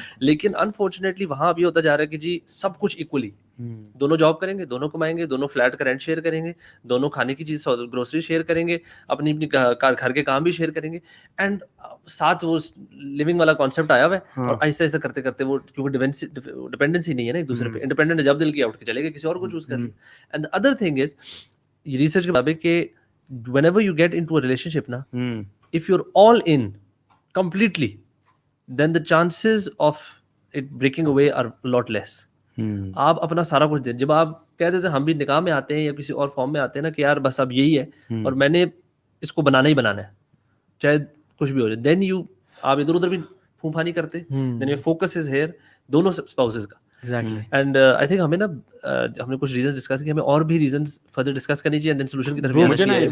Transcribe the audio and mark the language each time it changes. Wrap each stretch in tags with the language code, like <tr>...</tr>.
<ur>لیکن انفارچونیٹلی وہاں ابھی ہوتا جا رہا ہے کہ جی سب کچھ ایکولی, دونوں جاب کریں گے, دونوں کمائیں گے, دونوں فلیٹ کا رینٹ شیئر کریں گے, دونوں کھانے کی چیز گروسری شیئر کریں گے, اپنی گھر کے کام بھی شیئر کریں گے. اینڈ ساتھ وہ لیونگ والا کانسیپٹ آیا ہوا ہے, اور ایسا ایسا کرتے کرتے وہ کیونکہ ڈپینڈنسی نہیں ہے نا ایک دوسرے پہ, انڈیپینڈنٹ جب دل کیا اٹھ کے چلے گا کسی اور کو چوز کر لیں.</ur> <en>and the other thing is</en> <ur>research کے مطابق کہ</ur> <en>whenever you get into a relationship نا, if you're all in completely then the chances of it breaking away are a lot less.</en> <ur>آپ اپنا سارا کچھ دیں. جب آپ کہہ دیتے ہیں ہم بھی نکاح میں آتے ہیں یا کسی اور فارم میں آتے ہیں نا کہ یار بس اب یہی ہے اور میں نے اس کو بنانا ہی بنانا ہے چاہے کچھ بھی ہو جائے, دین یو آپ ادھر ادھر بھی پھونپا نہیں کرتے,</ur> <en>then your focus is here</en> <ur>دونوں اسپاؤسز کا. اینڈ آئی تھنک ہمیں نا ہم نے کچھ ریزنز ڈسکس کیے, ہمیں اور بھی ریزنز فردر ڈسکس کرنی چاہیے, دین سولوشن کی طرف جانا چاہیے.</ur>